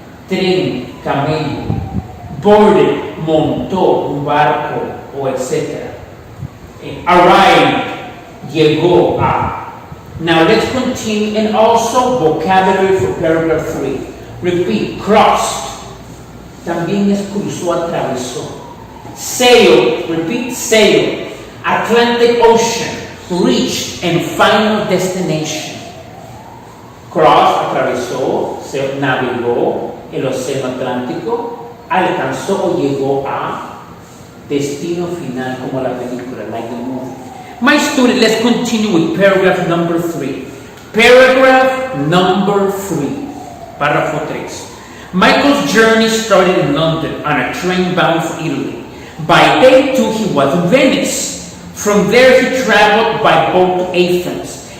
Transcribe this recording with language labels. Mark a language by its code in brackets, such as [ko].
[es] Tren, camello. [en] Boarded, [es] montó un barco o etc. [en] Arrived, [es] llegó a. [en] Now let's continue, and also vocabulary for paragraph 3. Repeat, crossed. [es] También es cruzó, atravesó. [en] Sail, repeat, sail. Atlantic Ocean, reached and final destination. [es] Cross, atravesó, se navegó el océano Atlántico, alcanzó o llegó a destino final, como la película, [en] like the movie. My student, let's continue with paragraph number 3. Paragraph number 3. [es] Párrafo 3. [en] Michael's journey started in London on a train bound for Italy. By day 2, he was in Venice. From there, he traveled by boat to Athens.